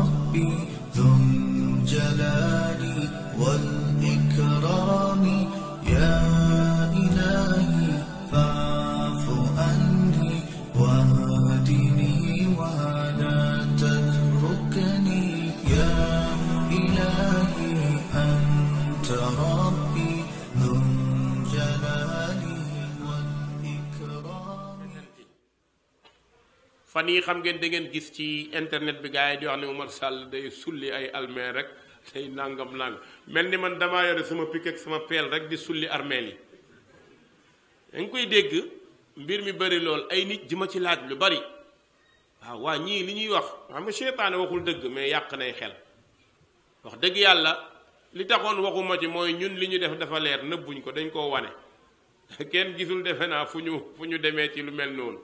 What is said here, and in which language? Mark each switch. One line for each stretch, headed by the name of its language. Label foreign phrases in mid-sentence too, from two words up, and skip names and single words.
Arabic: ربي ذو الجلال والإكرام يا إلهي فاعف عني واهدني ولا تتركني يا إلهي أنت ربي ذو الجلال والإكرام.
Wolof: fan yi xam ngeen da ngeen gis ci internet bi gars yi di wax ne Oumar Sall day sulli ay almeel rek day nangam mel ni man damaa yore sama pik ak sama peel rek di sulli armeel yi. da nga koy dégg mbir mi bari lool ay nit ji ma ci laaj lu bari waaw waa ñii li ñuy wax xam nga seytaane waxul dëgg mais yàq nay xel wax dëgg yàlla li taxoon waxuma ci mooy ñun li ñu def dafa leer nëbbuñ ko dañ koo wane kenn gisul defe naa fu ñu demee ci lu mel noonu.